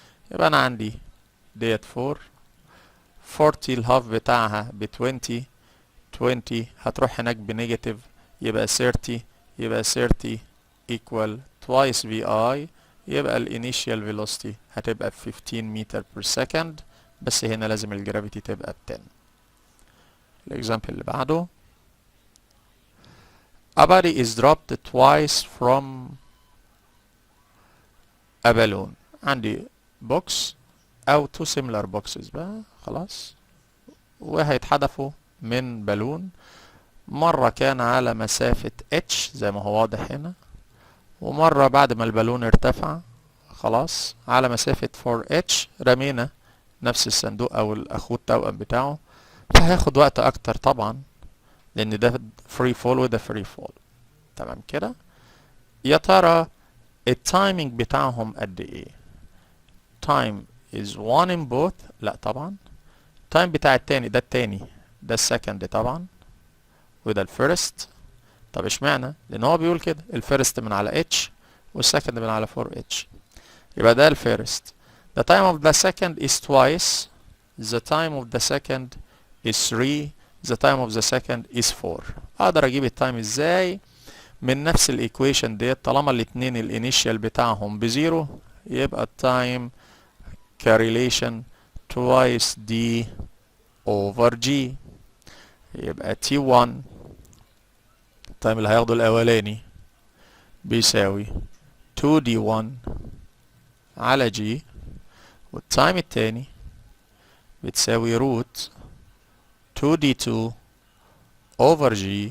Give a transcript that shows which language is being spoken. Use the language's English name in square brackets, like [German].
[Arabic] يبقى انا عندي ديت 40 الهاف بتاعها ب20، 20 هتروح هناك بنيجاتيف يبقى 30، يبقى 30 [English] equal twice vi. [Arabic] يبقى الانيشال فيلوسيتي هتبقى 15 متر per second، بس هنا لازم الجرافيتي تبقى ب10. الاكزامبل اللي بعده [English] a body is dropped twice from a balloon. [Arabic] عندي بوكس او [English] two similar boxes [Arabic] بقى خلاص، وهيتحدفوا من بالون. مرة كان على مسافة h زي ما هو واضح هنا، ومرة بعد ما البالون ارتفع خلاص على مسافة 4h رمينا نفس الصندوق او الاخوه التوأم بتاعه. فهياخد وقت اكتر طبعا لان ده فري فول وده فري فول. تمام كده. يا ترى التايمينج بتاعهم قد ايه؟ [English] time is 1 in both. [Arabic] لا طبعا. time بتاع التاني ده التاني ده السكند طبعا وده الفيرست. طب اشمعنى؟ لان هو بيقول كده الفيرست من على اتش والسكند من على 4 اتش. يبقى ده الفيرست. [English] The time of the second is twice. The time of the second is 3. The time of the second is 4. [Arabic] اقدر اجيب التايم ازاي؟ من نفس الايكويشن ديت، طالما الاتنين الانيشال بتاعهم بزيرو يبقى التايم كاريليشن [English] twice d over g. [Arabic] يبقى t1 التايم اللي هياخده الاولاني بيساوي 2d1 على g، والتايم التاني بتساوي روت 2d2 over g.